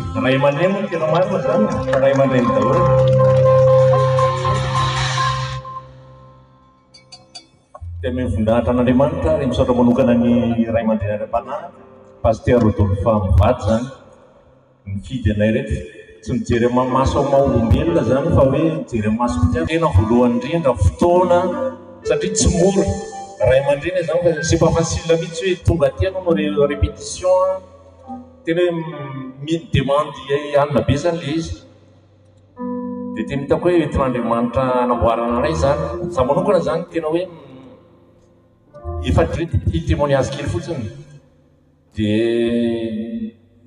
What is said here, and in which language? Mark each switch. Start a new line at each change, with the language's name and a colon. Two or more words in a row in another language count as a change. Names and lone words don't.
Malagasy: Ray aman-dreny moa tena marina zany, ray aman-dreny daholo. Dia mivondahatra an'Andriamanitra ary misaotra manokana ny ray aman-dreny ara-panahy Pasteur Rodolphe Mivady zany mifidy anay reto. Tsy mijery amin'ny maso maha-olombelona zany fa hoe mijery amin'ny maso tena voalohany indrindra fotoana satria tsy mora ray aman-dreny zany fa
French: c'est pas facile
Malagasy: mihitsy hoe tonga aty anao répétition tena hoe demande alina be zany le izy. Dia tena hitako hoe entin'Andriamanitra anamboarana anay zany. Za manokana zany tena hoe efa témoignage kely fotsiny dia